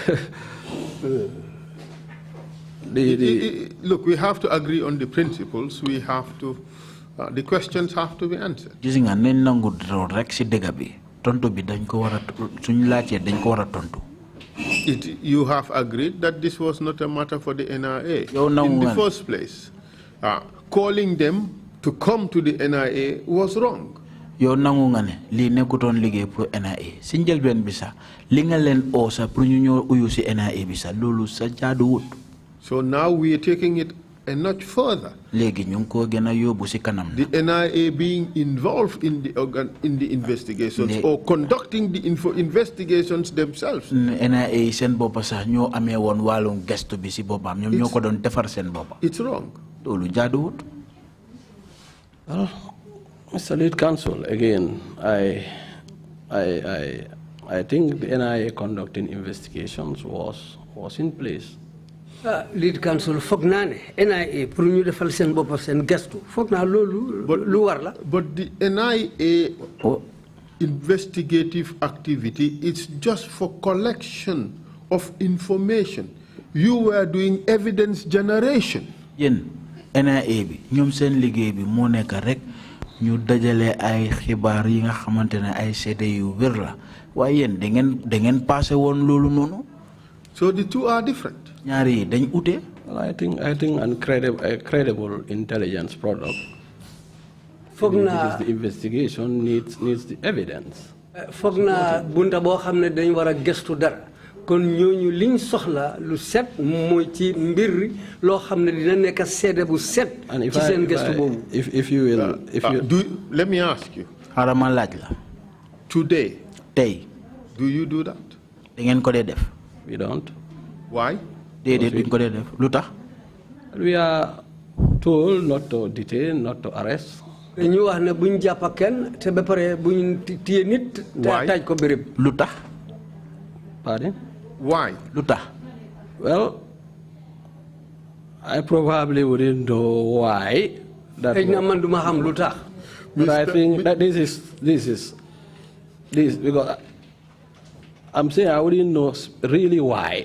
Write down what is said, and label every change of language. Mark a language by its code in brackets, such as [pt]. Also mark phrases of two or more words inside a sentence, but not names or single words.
[en] look, we have to agree on the principles. We have to, the questions have to be answered. [wo] gis nga nañ nangu rek si dëgg bi tontu bi dañ ko war a suñu laajee dañ ko war a tontu. [en] You have agreed that this was not a matter for the NIA in the first place. Calling them to come to the NIA was wrong. [wo] yow nangu nga ne lii nekkutoon liggéey pour NIA si njëlbeen bi sax li nga leen oo sax pour ñu ñëw uyu si NIA bi sax loolu sa jaaduwut. [en] So now we are taking it a notch further. [wo] léegi ñu ngi ko gën a yóbbu si kanam. [en] The NIA being involved in the investigations or conducting the investigations themselves. [wo] NIA seen boppa sax ñoo amee woon wàllum gestu bi si boppam ñoom ñoo ko doon defar seen boppa. [en] It's wrong. [wo] loolu jaaduwut. [en] Well, Mr. Lead Counsel, again, I think the NIA conducting investigations was in place. Lead Counsel [wo] foog naa ne NIA pour ñu defal seen bopp seen gestu foog naa loolu lu war la. [en] But the NIA investigative activity is just for collection of information. You were doing evidence generation. [wo] yéen NIA bi ñoom seen liggéey bi moo nekk rek ñu dajale ay xibaar yi nga xamante ne ay seede yu wér la waaye yéen da ngeen passé woon loolu noonu. [en] So the two are different. [wo] ñaari yi dañ ute. [en] Well, I think a credible intelligence product. [wo] foog naa [en] The investigation needs the evidence. [wo] foog naa bunta boo xam ne dañ war a gestu dara kon ñooñu liñ soxla lu set mooy ci mbir loo xam ne dina nekk seede bu set. ci seen gestu boobu. [en] If you will, let me ask you. [wo] xaaral ma laaj la. [en] Today. [wo] tey. [en] Do you do that? [wo] da ngeen ko dee def. [en] We don't. Why? [wo] déedéet duñ ko dee def lu tax. [en] We are told not to detain, not to arrest. [wo] ñu wax ne buñ jàpp kenn te ba pare buñ téye nit. te taaj ko béréb. lu tax. [en] Pardon? Why? [wo] lu tax. [en] Well, I probably wouldn't know why. But I think that this is because I'm saying I wouldn't know really why.